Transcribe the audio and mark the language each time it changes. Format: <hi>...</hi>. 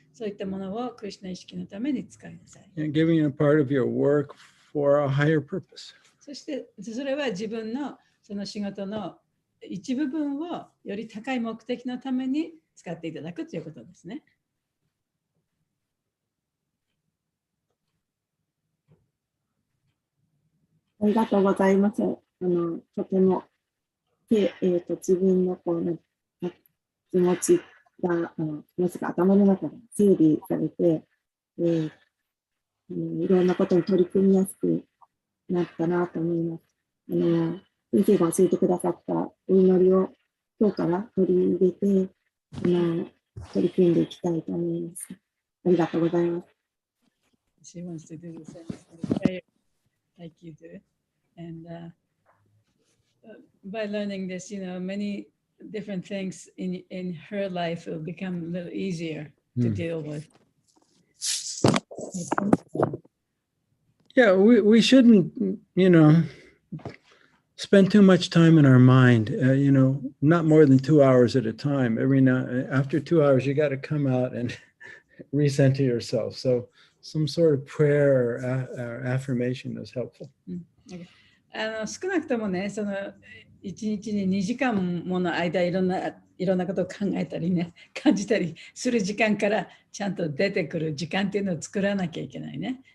<ja>そういったものをクリシュナ意識のために使いなさい。</ja> <en>And giving a part of your work for a higher purpose.</en> <ja>そしてそれは自分のその仕事の一部分をより高い目的のために使っていただくということですね。ありがとうございます。とても、自分の気持ちが頭の中で整理されて、いろんなことに取り組みやすくなったなと思います。先生が教えてくださったお祈りを今日から取り入れて、取り組んでいきたいと思います。ありがとうございます。</ja> <en>She wants to do the same prayer like you do. And by learning this, many different things in her life will become a little easier to deal with. Yeah, we shouldn't, spend too much time in our mind, not more than 2 hours at a time. After 2 hours, you got to come out and recenter yourself. So some sort of prayer or affirmation is helpful. Okay.</en> <ja>少なくともね、1日に2時間もの間いろんなことを考えたりね、感じたりする時間からちゃんと出てくる時間っていうのを作らなきゃいけないね。</ja>